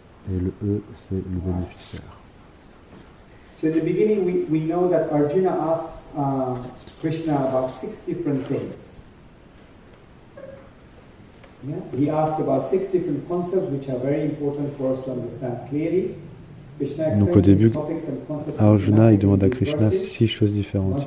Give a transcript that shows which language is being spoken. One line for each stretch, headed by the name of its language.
French: Et le E, c'est le bénéficiaire.
English: So in the beginning, we know that Arjuna asks Krishna about 6 different things. Yeah? He asks about 6 different concepts which are very important for us to understand clearly.
French: Donc au début, Arjuna il demande à Krishna 6 choses différentes.